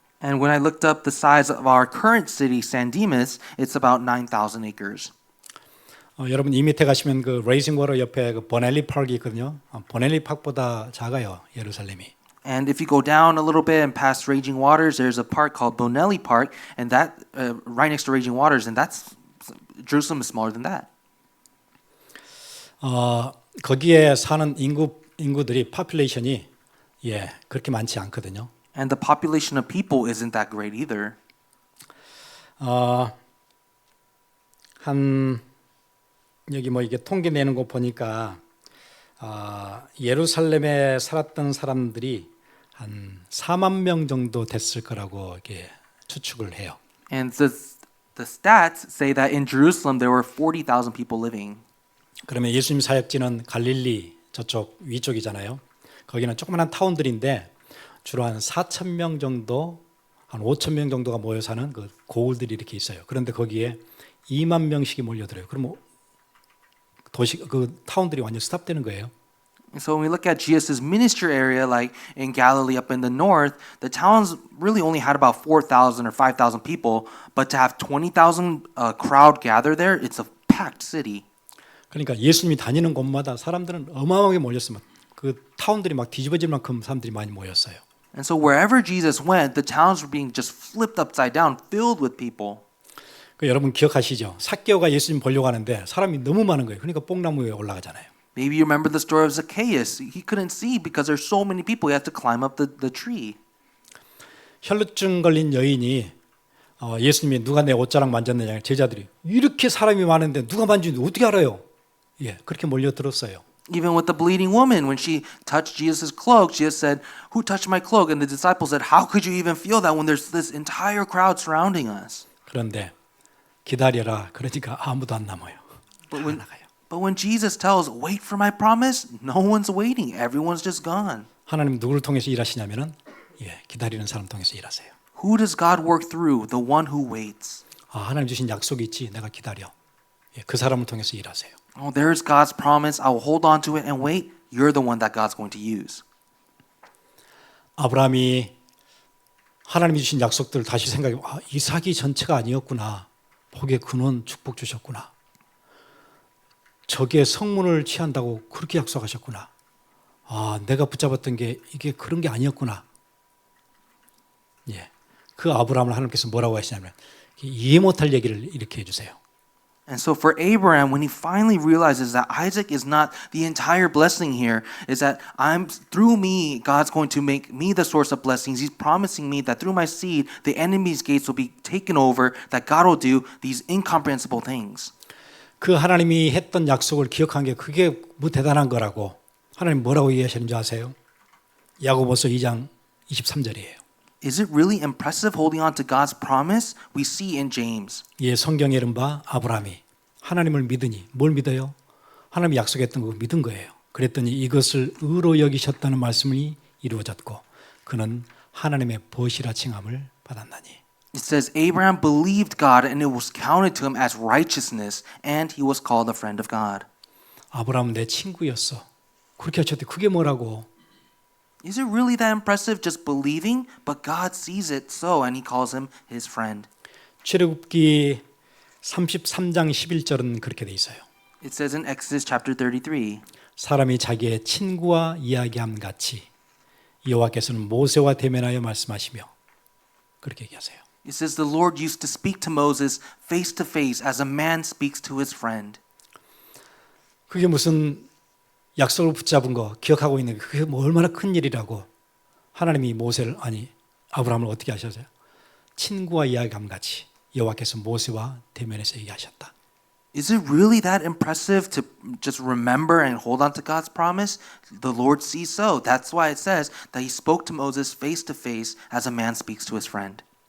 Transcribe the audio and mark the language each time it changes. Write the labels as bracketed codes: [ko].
[en] And when I looked up the size of our current city, San Dimas, it's about 9,000 acres. [ko] 여러분 이 밑에 가시면 그 레이싱 워터 옆에 그 보넬리 파크가 있거든요. 보넬리 파크보다 작아요, 예루살렘이. [en] And if you go down a little bit and past Raging Waters, there's a park called Bonelli Park, and that right next to Raging Waters, and that's Jerusalem is smaller than that. [ko] 거기에 사는 인구들이 population이 그렇게 많지 않거든요. [en] And the population of people isn't that great either. [ko] 한 여기 뭐 이게 통계 내는 거 보니까 예루살렘에 살았던 사람들이 한 4만 명 정도 됐을 거라고 이렇게 추측을 해요. [en] And the stats say that in Jerusalem there were 40,000 people living. [ko] 그러면 예수님 사역지는 갈릴리 저쪽 위쪽이잖아요. 거기는 조그만한 타운들인데 주로 한 4,000명 정도, 한 5,000명 정도가 모여 사는 그 고을들이 이렇게 있어요. 그런데 거기에 2만 명씩이 몰려들어요. 그러면 그 타운들이 완전 스탑되는 거예요. [en] So when we look at Jesus' ministry area, like in Galilee up in the north, the towns really only had about 4,000 or 5,000 people, but to have 20,000 crowd gather there, it's a packed city. [ko] 그러니까 예수님이 다니는 곳마다 사람들은 어마어마하게 몰렸으면 그 타운들이 막 뒤집어질 만큼 사람들이 많이 모였어요. [en] And so wherever Jesus went, the towns were being just flipped upside down, filled with people. [ko] 여러분 기억하시죠? 삭개오가 예수님 보려고 하는데 사람이 너무 많은 거예요. 그러니까 뽕나무 위에 올라가잖아요. [en] Maybe you remember the story of Zacchaeus. He couldn't see because there's so many people. He had to climb up the tree. [ko] 혈루증 걸린 여인이 예수님이 누가 내 옷자락 만졌느냐 제자들이 이렇게 사람이 많은데 누가 만지는지 어떻게 알아요? 그렇게 몰려들었어요. [en] Even with the bleeding woman, when she touched Jesus' cloak, Jesus said, "Who touched my cloak?" And the disciples said, "How could you even feel that when there's this entire crowd surrounding us?" [ko] 그런데 기다려라. 그러니까 아무도 안 남아요. 다 나가요. [en] But when Jesus tells, "Wait for my promise," no one's waiting. Everyone's just gone. [ko] 하나님 누구를 통해서 일하시냐면은 기다리는 사람 통해서 일하세요. [en] Who does God work through? The one who waits. [ko] 하나님 주신 약속이 있지. 내가 기다려. 그 사람을 통해서 일하세요. [en] Oh, there's God's promise. I will hold on to it and wait. You're the one that God's going to use. [ko] 아브라함이 하나님이 주신 약속들을 다시 생각해 이삭이 전체가 아니었구나. 복의 근원 축복 주셨구나. 적의 성문을 취한다고 그렇게 약속하셨구나. 내가 붙잡았던 게 이게 그런 게 아니었구나. 그 아브라함을 하나님께서 뭐라고 하시냐면 이해 못할 얘기를 이렇게 해주세요. [en] And so for Abraham, when he finally realizes that Isaac is not the entire blessing here, is that through me, God's going to make me the source of blessings. He's promising me that through my seed, the enemy's gates will be taken over, that God will do these incomprehensible things. [ko] 그 하나님이 했던 약속을 기억한 게 그게 뭐 대단한 거라고 하나님 뭐라고 얘기하시는 줄 아세요? 야고보서 2장 23절이에요. [en] Is it really impressive holding on to God's promise? We see in James. [ko] 예, 성경에 이른바 아브라함이 하나님을 믿으니 뭘 믿어요? 하나님이 약속했던 거 믿은 거예요. 그랬더니 이것을 의로 여기셨다는 말씀이 이루어졌고 그는 하나님의 벗이라 칭함을 받았나니. [en] It says Abraham believed God and it was counted to him as righteousness and he was called a friend of God. [ko] 아브라함은 내 친구였어. 그렇게 하셨대. 그게 뭐라고? [en] Is it really that impressive just believing? But God sees it so and he calls him his friend. [ko] 출애굽기 33장 11절은 그렇게 돼 있어요. [en] It says in Exodus chapter 33, [ko] 사람이 자기의 친구와 이야기함 같이 여호와께서는 모세와 대면하여 말씀하시며 그렇게 얘기하세요. [en] it says the Lord used to speak to Moses face to face as a man speaks to his friend. [ko] 그게 무슨 약속을 붙잡은 거 기억하고 있는 게 그게 뭐 얼마나 큰 일이라고 하나님이 모세를 아브라함을 어떻게 하셨어요? 친구와 이야기함 같이 여호와께서 모세와 대면해서 얘기하셨다. [en] Is it really that impressive to just remember and hold on to God's promise? The Lord sees so. That's why it says that he spoke to Moses face to face as a man speaks to his friend.